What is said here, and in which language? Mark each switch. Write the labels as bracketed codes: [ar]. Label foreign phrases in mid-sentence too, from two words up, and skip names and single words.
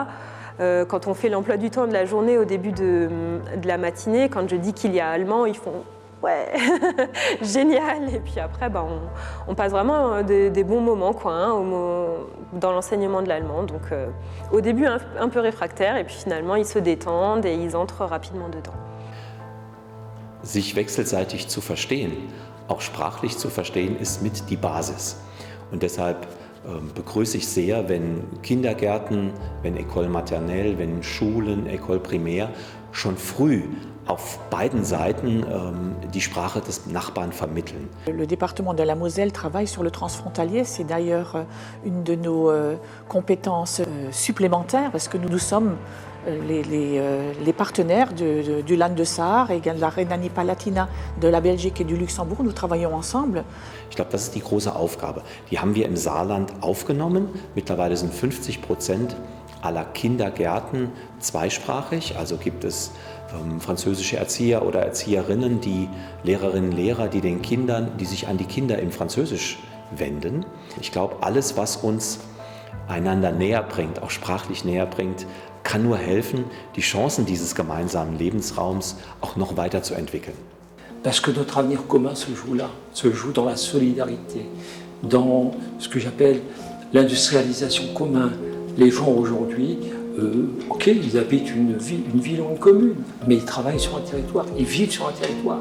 [fr] Quand on fait l'emploi du temps de la journée au début de la matinée, quand je dis qu'il y a allemand, ils font « ouais, génial !» Et puis après, on passe vraiment des bons moments dans l'enseignement de l'allemand. Donc au début, un peu réfractaire, et puis finalement, ils se détendent et ils entrent rapidement dedans. [de] Sich wechselseitig zu verstehen, auch sprachlich zu verstehen, ist mit die Basis. Und deshalb begrüße ich sehr, wenn Kindergärten, wenn [fr] École maternelle, [de] wenn Schulen, [fr] École primaire [de] schon früh auf beiden Seiten die Sprache des Nachbarn vermitteln. [fr] Le département de la Moselle travaille sur le transfrontalier. C'est d'ailleurs une de nos compétences supplémentaires parce que nous sommes les partenaires du Land de Saar et de la Rhénanie-Palatinat de la Belgique et du Luxembourg. Nous travaillons ensemble. [de] Ich glaube, das ist die große Aufgabe. Die haben wir im Saarland aufgenommen. Mittlerweile sind 50% aller Kindergärten zweisprachig. Also gibt es französische Erzieher oder Erzieherinnen, die Lehrerinnen und Lehrer, die den Kindern, die sich an die Kinder in Französisch wenden. Ich glaube, alles, was uns einander näher bringt, auch sprachlich näher bringt, kann nur helfen, die Chancen dieses gemeinsamen Lebensraums auch noch weiter zu entwickeln. [fr] Parce que notre avenir commun se joue là, se joue dans la solidarité, dans ce que j'appelle l'industrialisation commune. Les gens aujourd'hui, ok, ils habitent une ville ou une commune, mais ils travaillent sur un territoire, ils vivent sur un territoire.